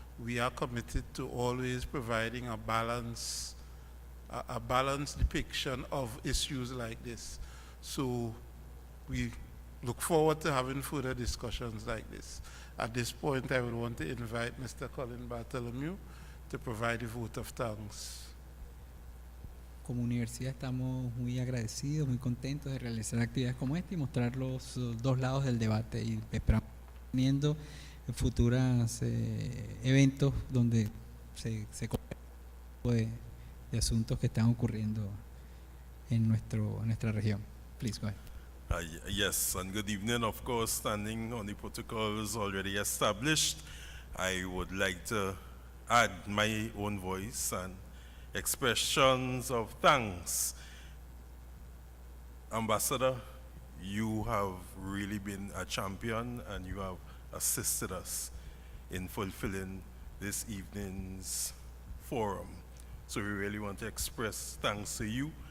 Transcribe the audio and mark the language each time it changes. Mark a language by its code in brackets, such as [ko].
[en] We are committed to always providing a balanced depiction of issues like this. So we look forward to having further discussions like this. At this point, I would want to invite Mr. Colin Bartholomew to provide the vote of thanks. [es] Como universidad estamos muy agradecidos, muy contentos de realizar actividades como esta y mostrar los dos lados del debate, y esperamos teniendo futuros eventos donde se de asuntos que están ocurriendo en nuestra región. [en] Please go ahead. Yes, and good evening. Of course, standing on the protocols already established, I would like to add my own voice and expressions of thanks. Ambassador, you have really been a champion and you have assisted us in fulfilling this evening's forum. So we really want to express thanks to you